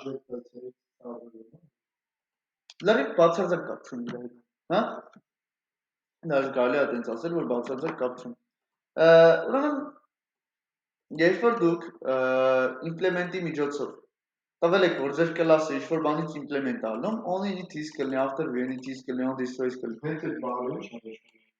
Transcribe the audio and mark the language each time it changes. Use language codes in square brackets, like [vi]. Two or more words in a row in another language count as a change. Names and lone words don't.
[hy] Լրիվ բացարձակ կապ չունի դրա հետ, հա? Դաժե կարելի է այդպես ասել, որ բացարձակ կապ չունի։ Ուրեմն երբ որ դուք implement-ի միջոցով տվել եք, որ ձեր կլասը ինչ-որ բանից implement ալնում, [en] on init [hy] is կլինի, [en] after view init [hy] is կլինի, [en] on destroy [hy] is կլինի։ Հենց այդ բառը ինչ է։